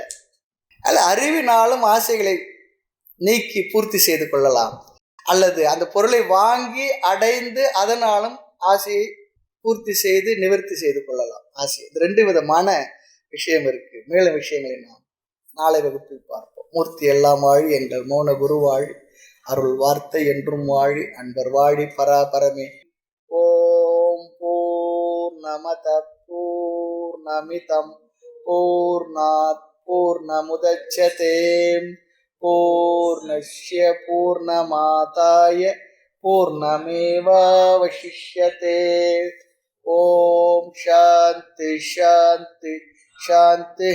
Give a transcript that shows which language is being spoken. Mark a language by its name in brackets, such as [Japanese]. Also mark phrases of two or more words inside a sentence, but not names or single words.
[Tamil] அதில் அறிவினாலும் ஆசைகளை நீக்கி பூர்த்தி செய்து கொள்ளலாம், அல்லது அந்த பொருளை வாங்கி அடைந்து அதனாலும் ஆசையை பூர்த்தி செய்து நிவர்த்தி செய்து கொள்ளலாம். ஆசை இது ரெண்டு விதமான விஷயம் இருக்கு. மேலும் விஷயங்களை நாம் நாளை வகுப்பில் பார்ப்போம். மூர்த்தி எல்லாம் வாழி, எங்கள் மௌன குரு வாழி, அருள் வார்த்தை என்றும் வாழி, அன்பர் வாழி, பராபரமே. [Sanskrit] ओम् पूर्णमदः पूर्णमिदं पूर्णात् पूर्णमुदच्यते पूर्णस्य पूर्णमादाय पूर्णमेवावशिष्यते. ओम् शान्ति शान्ति शान्ति.